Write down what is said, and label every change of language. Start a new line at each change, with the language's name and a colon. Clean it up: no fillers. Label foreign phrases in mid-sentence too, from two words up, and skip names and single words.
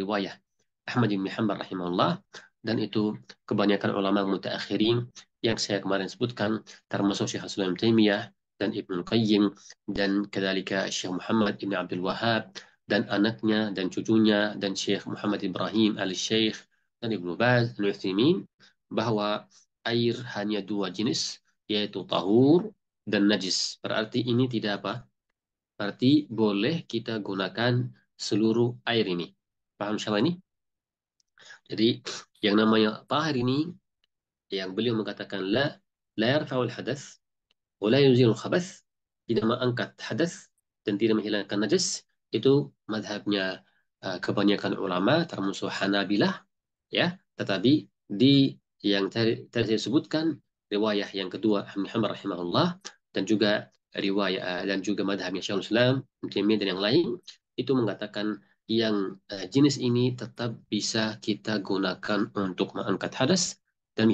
Indonesian: riwayah Ahmad bin Hanbal rahimahullah, dan itu kebanyakan ulama mutaakhirin yang saya kemarin sebutkan, termasuk Syekh Islam Taimiyah dan Ibnu Qayyim, dan kedalika Syekh Muhammad bin Abdul Wahhab dan anaknya dan cucunya, dan Syekh Muhammad Ibrahim al-Syekh dan Ibnu Baz al-Utsaimin, bahwa air hanya dua jenis, yaitu tahur dan najis. Berarti ini tidak apa? Berarti boleh kita gunakan seluruh air ini. Paham siapa ini? Jadi yang namanya tahir ini, yang beliau mengatakan
Arabic: لا يرفع الحدث ولا يزيل الخبث,
Indonesian: tidak mengangkat hadas dan tidak menghilangkan najis, itu madhabnya kebanyakan ulama termasuk Hanabilah, ya. Tetapi di yang tadi saya sebutkan, riwayah yang kedua Muhammad rahimahullah, dan juga riwayat dan juga madhabnya Syekhul Islam dan yang lain, itu mengatakan yang jenis ini tetap bisa kita gunakan untuk mengangkat hadas dan menghilangkan najis.